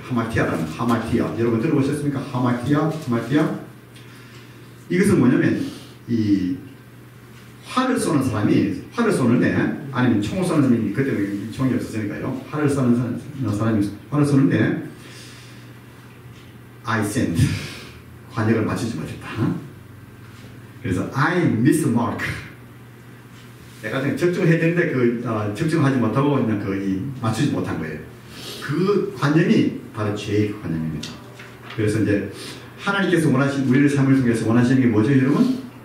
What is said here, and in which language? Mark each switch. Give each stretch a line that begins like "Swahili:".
Korean: 하마티아. 여러분 들어보셨습니까? 하마티아. 이것은 뭐냐면 이 활을 쏘는 사람이 활을 쏘는데, 아니면 총을 쏘는 사람이, 그때는 총이 없었으니까요. 활을 쏘는 사람이 활을 쏘는데
English: I sinned.
Korean: 관역을 맞추지 못했다. 그래서
English: I missed the mark.
Korean: 내가 적중을 해야 되는데 적중하지 못하고 그냥 맞추지 못한 거예요. 그 관념이 바로 죄의 관념입니다. 그래서 이제 하나님께서 원하신 우리의 삶을 통해서 원하시는 게 뭐죠, 여러분?